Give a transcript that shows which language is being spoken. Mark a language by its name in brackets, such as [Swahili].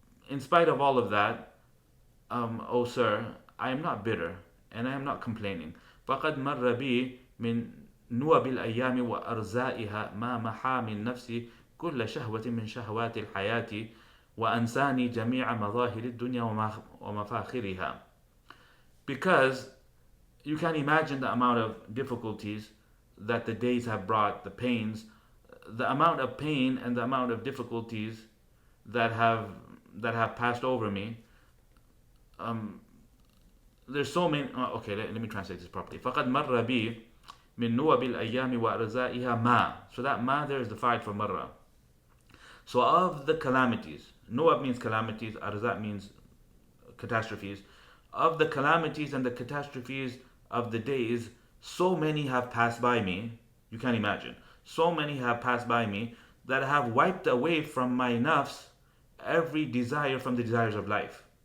[English] In spite of all of that, O sir, I am not bitter and I am not complaining. [Arabic] فقد مر بي من نوب الأيام وأرزائها ما محا من نفسي كل شهوة من شهوات الحياة وأنساني جميع مظاهر الدنيا ومفاخرها. [English] Because you can imagine the amount of difficulties that the days have brought, the pains, the amount of pain and the amount of difficulties that have passed over me. There's so many. Okay, let me translate this properly. [Arabic] فقد مر بي من نوب الأيام وأرزائها ما. [English] So that ma there is the fa'il for marra. So of the calamities, nuwab means calamities, arzat means catastrophes. Of the calamities and the catastrophes of the days, so many have passed by me. You can't imagine. So many have passed by me that have wiped away from my nafs every desire from the desires of life.